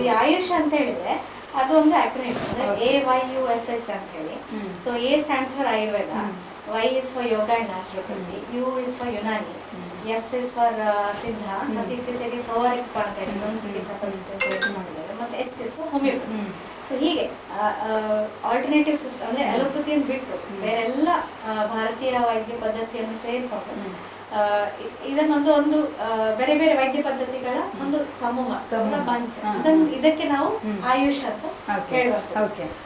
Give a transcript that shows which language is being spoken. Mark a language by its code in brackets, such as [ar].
[kn] ಈ ಆಯುಷ್ ಅಂತ ಹೇಳಿದ್ರೆ ಅದು ಒಂದು ಅಕ್ರೋನಿಮ್, ಅಂದ್ರೆ AYUSH ಅಂತ ಹೇಳಿ. [en] so A stands for Ayurveda, Y is for yoga and naturopathy, U is for Unani, S is for Siddha, [kn] ಮತ್ತೆ ಇತ್ತೀಚೆಗೆ ಸೋವಾರಿಕ ಅಂತ ಹೇಳಿ ಒಂದು ಚಿಕಿತ್ಸಾ ಪದ್ಧತಿ ಮಾಡಿದ್ದಾರೆ, ಮತ್ತೆ [en] H is for homeopathy. [kn] So ಹೀಗೆ ಆಲ್ಟರ್ನೇಟಿವ್ ಸಿಸ್ಟಮ್ ಅಂದ್ರೆ ಅಲೋಪತಿಯನ್ನು ಬಿಟ್ಟು ಬೇರೆಲ್ಲ ಭಾರತೀಯ ವೈದ್ಯ ಪದ್ಧತಿಯನ್ನು ಸೇರಿಕೊಂಡು ಇದನ್ನೊಂದು ಒಂದು ಬೇರೆ ಬೇರೆ ವೈದ್ಯ ಪದ್ಧತಿಗಳ ಒಂದು ಸಮೂಹ ಪಂಚ, ಇದಕ್ಕೆ ನಾವು ಆಯುಷ್ ಅಂತ ಹೇಳ್ಬೇಕು.